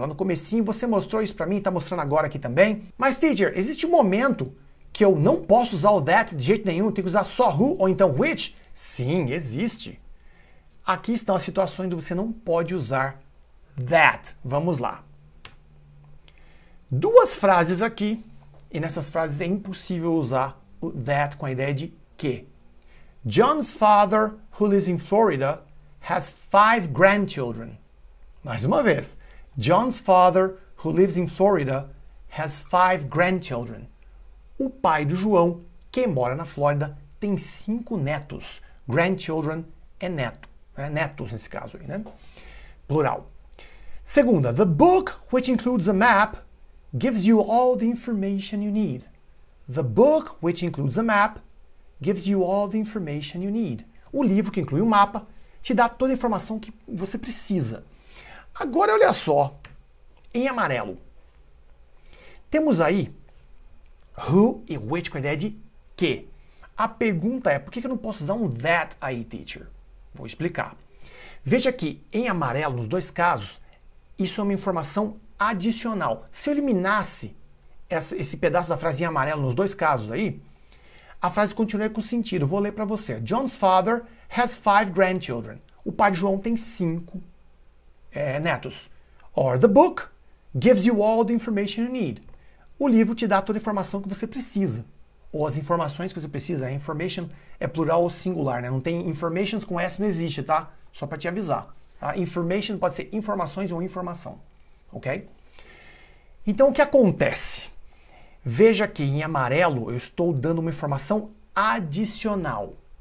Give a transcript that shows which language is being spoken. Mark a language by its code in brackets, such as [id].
[pt] Lá no comecinho você mostrou isso pra mim, tá mostrando agora aqui também. Mas, teacher, existe um momento que eu não posso usar o that de jeito nenhum, tenho que usar só who ou então which? Sim, existe. Aqui estão as situações onde você não pode usar that. Vamos lá. Duas frases aqui, e nessas frases é impossível usar o that com a ideia de que. [en] John's father, who lives in Florida, has 5 grandchildren. [pt] Mais uma vez. [en] John's father, who lives in Florida, has 5 grandchildren. [pt] O pai do João, que mora na Flórida, tem 5 netos. Grandchildren é neto. Netos nesse caso aí, né? Plural. Segunda, [en] the book, which includes a map, gives you all the information you need. The book, which includes a map, gives you all the information you need. [pt] O livro, que inclui o mapa, te dá toda a informação que você precisa. Agora, olha só, em amarelo. Temos aí who e which com a ideia de que. A pergunta é, por que eu não posso usar um that aí, teacher? Vou explicar. Veja que em amarelo, nos dois casos, isso é uma informação adicional. Se eu eliminasse esse pedaço da frase em amarelo nos dois casos aí, a frase continua com sentido. Vou ler para você. [en] John's father has 5 grandchildren. [pt] O pai de João tem 5 netos. [en] Or the book gives you all the information you need. [pt] O livro te dá toda a informação que você precisa. Ou as informações que você precisa. A information é plural ou singular, né? Não tem informations com S, não existe, tá? Só para te avisar. Tá? Information pode ser informações ou informação. Ok? Então, o que acontece? Veja que em amarelo eu estou dando uma informação adicional.